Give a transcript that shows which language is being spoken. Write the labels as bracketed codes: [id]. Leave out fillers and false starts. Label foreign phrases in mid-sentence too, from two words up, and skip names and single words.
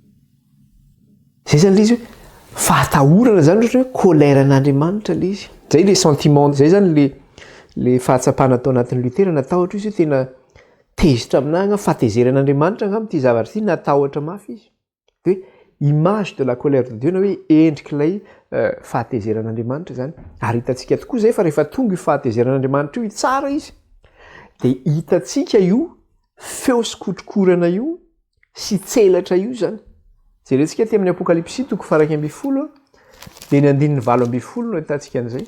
[mg] Zay zany le izy hoe fahatahorana zany ohatra hoe koleran'Andriamanitra le izy. Zay le sentiment, zay zany le fahatsapana atao anatin'ny Luther, natahotra izy hoe tena tezitra aminahana fahatezeran'Andriamanitra angamba ity zavatra ity, natahotra mafy izy. [fr] Hoe image de la colère de Dieu, [mg] na hoe endrik'ilay fahatezeran'Andriamanitra zany. Ary hitantsika tokoa zay fa rehefa tonga io fahatezeran'Andriamanitra io tsara izy, dia hitantsika io feo sy kotrokorana io sy tselatra io zany. Jerentsika ty amin'ny Apokalypsy toko 12 dia ny 9:20 no hitantsika an'izay.